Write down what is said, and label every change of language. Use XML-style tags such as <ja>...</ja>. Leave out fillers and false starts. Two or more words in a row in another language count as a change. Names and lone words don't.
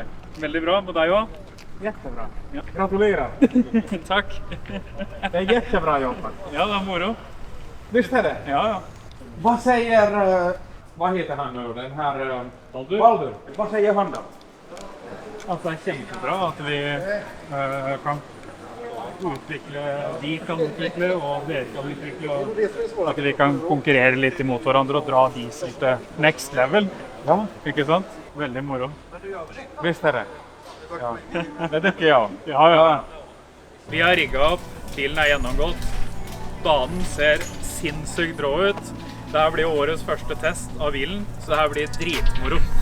<no>Veldig bra med deg også.</no> <sv>Jättebra. Ja. Gratulerar.</sv> <no>Takk.</no> <sv>Det är jättebra jobbat.</sv> <no>Ja, det er moro.</no> <sv>Visst är det? Ja. Vad säger, vad heter han nu, den här Baldur? Vad säger han då?</sv> <no>Altså, det er kjempebra at vi kan utvikle, og dere kan utvikle, og at vi kan konkurrere litt imot hverandre og dra diesel til</no> <en>next level.</en> <no>Ja. Ikke sant? Veldig moro.</no> <sv>Visst är det? Ja. Det tycker jag. Ja.</sv> <no>Vi har rigget opp, bilen er gjennomgått. Banen ser sinnssykt bra ut. Dette blir årets første test av bilen, så dette blir dritmoro.</no>